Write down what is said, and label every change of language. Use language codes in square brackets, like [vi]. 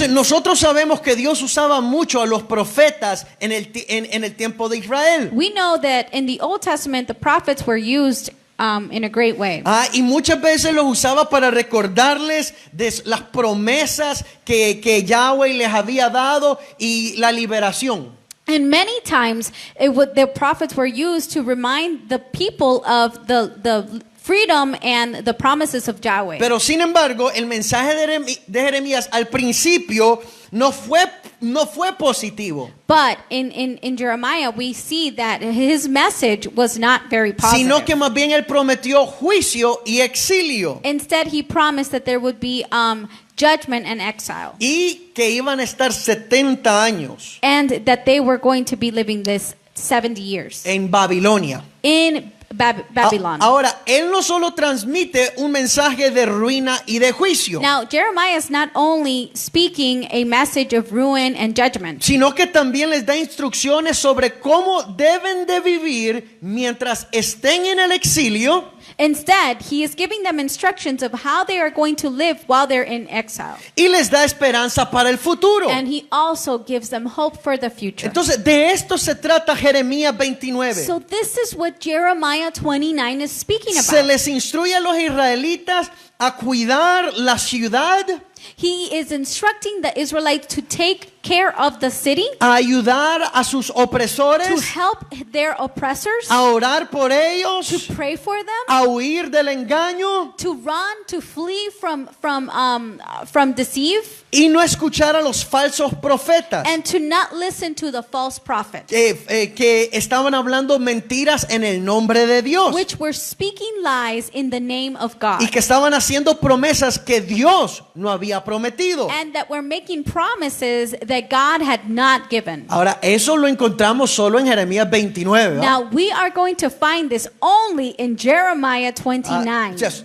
[es] Entonces, nosotros sabemos que Dios usaba mucho a los profetas en el tiempo de Israel. [en] We know that in the Old Testament, the prophets were used in a great way. [es] Y muchas veces los usaba para recordarles de las promesas que Yahweh les había dado y la liberación. [en] And many times the prophets were used to remind the people of the freedom and the promises of Yahweh. [es] Pero sin embargo, el mensaje de Jeremías al principio no fue positivo. [en] But in Jeremiah, we see that his message was not very positive. [es] Sino que más bien él prometió juicio y exilio. [en] Instead, he promised that there would be judgment and exile. [es] Y que iban a estar 70 años. [en] And that they were going to be living this 70 years. [es] En Babilonia. [en] In Babylon. [es] Ahora, él no solo transmite un mensaje de ruina y de juicio. [en] Now, Jeremiah is not only speaking a message of ruin and judgment, [es] sino que también les da instrucciones sobre cómo deben de vivir mientras estén en el exilio. [en] Instead, he is giving them instructions of how they are going to live while they're in exile. [es] Y les da esperanza para el futuro. [en] And he also gives them hope for the future. [es] Entonces, de esto se trata Jeremías 29. [en] So this is what Jeremiah 29 is speaking about. [es] Se les instruye a los israelitas a cuidar la ciudad. [en] He is instructing the Israelites to take care of the city, [es] a ayudar a sus opresores, [en] to help their oppressors, [es] a orar por ellos, [en] to pray for them, [es] a huir del engaño, [en] to run, to flee from deceive, [es] y no escuchar a los falsos profetas, [en] and to not listen to the false prophets, [es] que estaban hablando mentiras en el nombre de Dios, [en] which were speaking lies in the name of God, [es] y que estaban haciendo promesas que Dios no había prometido. [en] and that were making promises that God had not given. [es] Ahora, eso lo encontramos solo en Jeremías 29. ¿verdad? [en] Now we are going to find this only in Jeremiah 29.